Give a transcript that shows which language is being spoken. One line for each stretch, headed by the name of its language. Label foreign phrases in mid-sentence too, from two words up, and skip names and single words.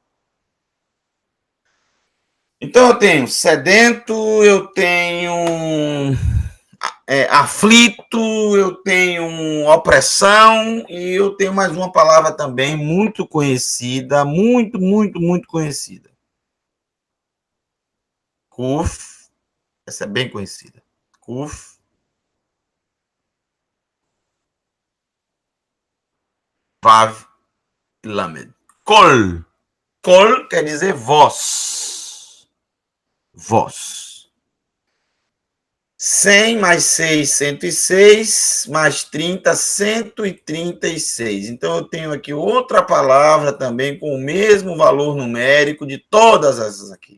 Portuguese: Então eu tenho sedento, eu tenho aflito, eu tenho opressão e eu tenho mais uma palavra também muito conhecida, muito conhecida. Kuf, essa é bem conhecida. Kuf, Vav, Lamed. Kol. Kol quer dizer voz. Voz. 100 mais 6, 106, mais 30, 136. Então, eu tenho aqui outra palavra também com o mesmo valor numérico de todas essas aqui.